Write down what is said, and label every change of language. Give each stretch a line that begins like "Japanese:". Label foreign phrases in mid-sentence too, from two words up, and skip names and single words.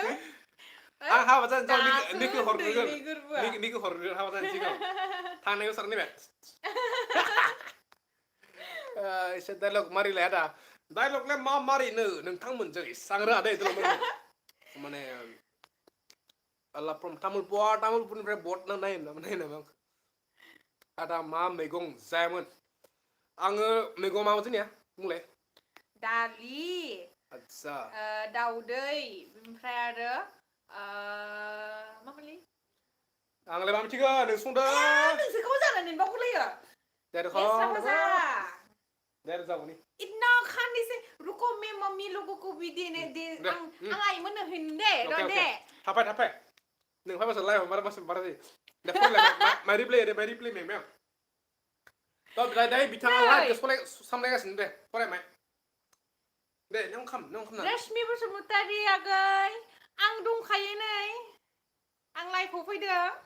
Bodo: आं हाबा जानो निखौ हरगोन हाबा जानो सिगां थांनायखौ सारनाय एसे डायलग मारिलाय आदा डायलगलाय मा मारिनो नोंथांमोनजों एसां रोङा दै माने आल्ला फ्रम तामुलपुरनिफ्राय बट नायो नामा आदा मा मैगं जायामोन आङो मैगं माबा जोंनिया बुंलाय दालि आतसा दाउदै ओमफ्राय आरो मामोनलै आंलाय मा मिथिगौ नों संदों नोंसो गाव जानानै बावगोलैयो देर जागौनि
Hindi: इतना खाने से रुको मैं मम्मी लोगों को भी देने दे
Bodo: आं आइमोननो होनो दे र' दे थाफाय नों फायबासो लाइभ बारा जायो दे फरायलाय माय रिप्लाय मेम दायो बिथाङा लाइभखौ सामलायगासिनो दे फरायमाय दे नों खालामना रश्मि बसुमतारी आगै आं दंखायो नै आं लाइभआव फैदों